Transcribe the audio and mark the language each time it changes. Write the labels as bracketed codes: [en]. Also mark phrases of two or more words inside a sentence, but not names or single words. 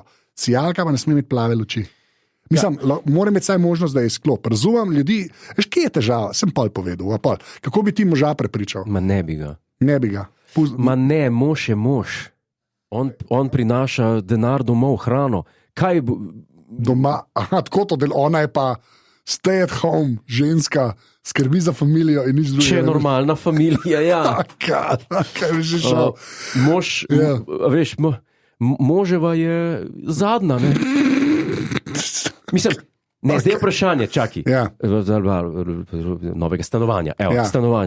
[sl] Sijalka pa ne sme imeti plave luči. Mislim, mora imeti saj možnost, da je izklop. Razumem ljudi, veš, kje je težava? Sem pol povedal. Kako bi ti moža prepričal? Ma ne bi ga. Ne bi ga. Ma ne, mož je mož. On prinaša denar domov, hrano. Kaj bo... Doma, tako to del, ona je pa [en] stay at home, [sl] ženska, skrbi za familijo in nič drugega. Če je normalna familija, ja. Kaj bi že šel? Mož, veš, moževa je zadnja, ne? Mislim, ne, zdaj je vprašanje, čaki. Novega stanovanja. Stanovanje.